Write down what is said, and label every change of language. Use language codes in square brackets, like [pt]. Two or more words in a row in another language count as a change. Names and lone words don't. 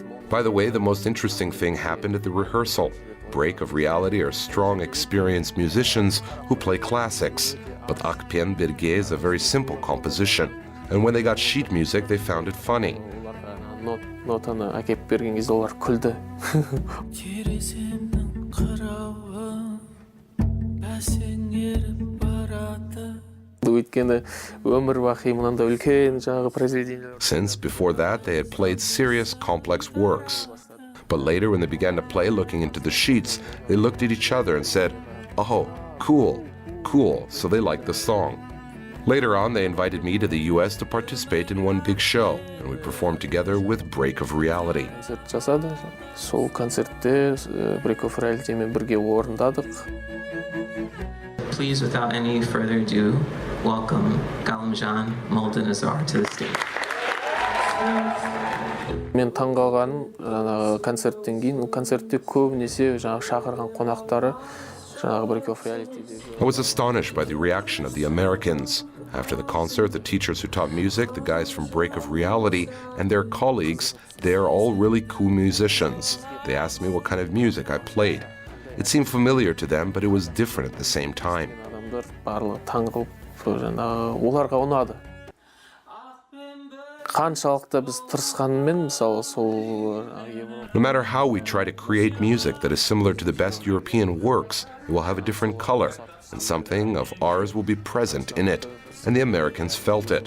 [en] By the way, the most interesting thing happened at the rehearsal. Break of Reality are strong, experienced musicians who play classics. But Akpen Birge is a very simple composition. And when they got sheet music, they found it funny. [kk] Нотаны әкеп берген кезде олар күлді. [en] Since before that they had played serious, complex works. But later when they began to play looking into the sheets, they looked at each other and said, "Oh, cool, cool," so they liked the song. Later on they invited me to the US to participate in one big show, and we performed together with Break of Reality. [kk] Сол концертте Break of Reality мен бірге орындадық. [en] Please, without any further ado, welcome Galymzhan Moldanazar to the stage. [kk] Мен таңғалғаным концерттен кейін, концертте көбінесе шақырған қонақтары Break of Reality. [en] I was astonished by the reaction of the Americans. After the concert, the teachers who taught music, the guys from Break of Reality, and their colleagues, they are all really cool musicians. They asked me what kind of music I played. It seemed familiar to them, but it was different at the same time. [kk] Оларға ұнады. Қаншалықты біз тырысқанмен, мысалы, сол [en] No matter how we try to create music that is similar to the best European works, it will have a different color, and something of ours will be present in it, and the Americans felt it.